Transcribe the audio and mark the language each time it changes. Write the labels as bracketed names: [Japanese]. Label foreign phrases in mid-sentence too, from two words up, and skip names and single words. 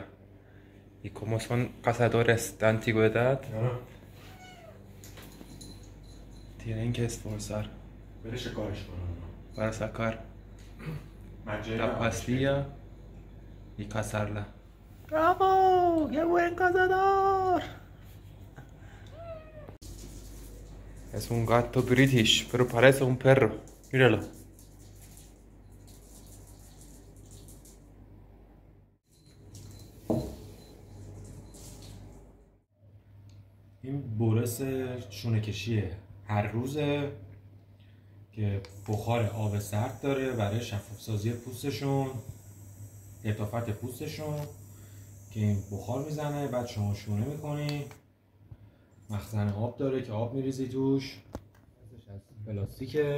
[Spanish] Y como son cazadores de antigüedad, tienen que esforzar para sacar la pastilla y cazarla. ¡Bravo! ¡Qué buen cazador! Es un gato british, pero parece un perro. Míralo. [Persian] این برس شونه کشیه هر روزه که بخار آب سرد داره برای شفاف سازی پوستشون لطافت پوستشون که این بخار میزنه بعد شما شونه میکنی مخزن آب داره که آب میریزی توش از پلاستیکه